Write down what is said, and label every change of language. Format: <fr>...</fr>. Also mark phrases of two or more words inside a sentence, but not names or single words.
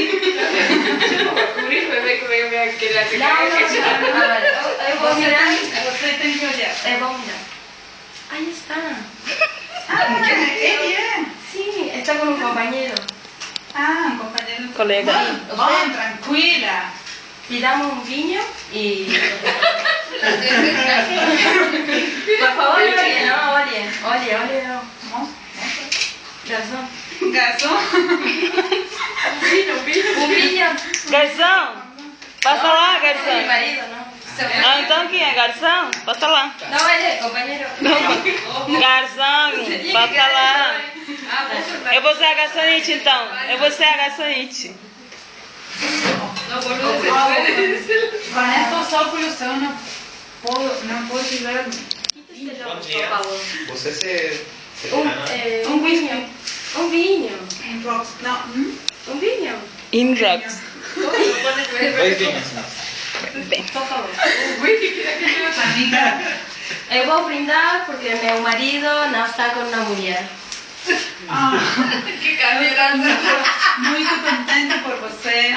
<pt>Não. Eu vou mirar. Você tem que olhar. Eu vou mirar. Aí está. Ele é. Sim, está com um companheiro. Um companheiro. Colega. Bom, tranquila.</pt> <es>Pidamos un vinho y... Por favor, oye, no, oye.</es> <pt>Garçom. Un vinho. Garçom. Passa lá,</pt> <es>Mi</es> <pt>garçom.</pt> <es>marido, ¿no?</es> <pt>Ah, então quem é? Garçom? Passa lá.</pt> <es>No, él es el compañero.</es> <pt>Garçom, passa lá. Eu vou ser a garçonete então. Com estos óculos eu não posso ver. Por favor. Você se Un vinho. Un vinho. Não. Un vinho. In rocks. dois vinhos. Por favor. Amiga, Eu vou brindar porque meu marido não está com uma mulher. muito contente por você.</pt>